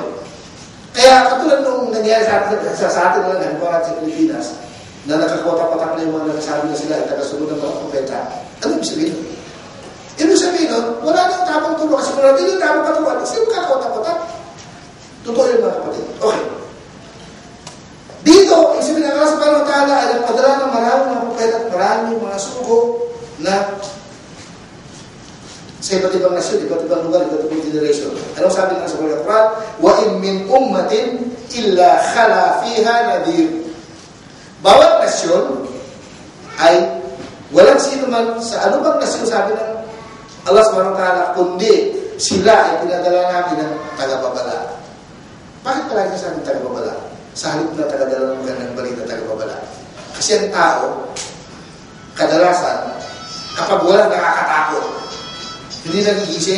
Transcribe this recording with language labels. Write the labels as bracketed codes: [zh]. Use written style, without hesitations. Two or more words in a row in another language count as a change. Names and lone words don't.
[tl] Kaya katulad nung nangyari sa atin na lang, halimbawa natin sa Pilipinas, na nakakotak-kotak na yung mga nagsasabi na sila ay tagasunod ng mga propeta. Ano ibig sabihin? Ibig sabihin nun, wala nang tamang tulo kasi kung natin yung tamang katuruan, sino kakakotak-kotak? Totoo yun mga kapatid. Okay. Dito, yung sabi ng Allah [ar] سبحانه وتعالى [tl] ay nagpadala ng maraming mga propeta at maraming mga sugo na sa iba't ibang nasyon, iba't ibang lugar, iba't ibang generation. Anong sabi ng sa Quran? [ar] وَإِن مِّنْ أُمَّةٍ إِلَّا خَلَا فِيهَا نَذِيرٌ. [tl] Bawat nasyon ay walang sino man sa anumang nasyon, sabi ng Allah [ar] سبحانه وتعالى, [tl] kundi sila ay pinadala namin ng tagapabala. Bakit palagi sa amin tagapabala? Sa halip na tagadala ng magandang balita tagapabala. Kasi ang tao, kadalasan, kapag wala nakakatakot, hindi nagigising.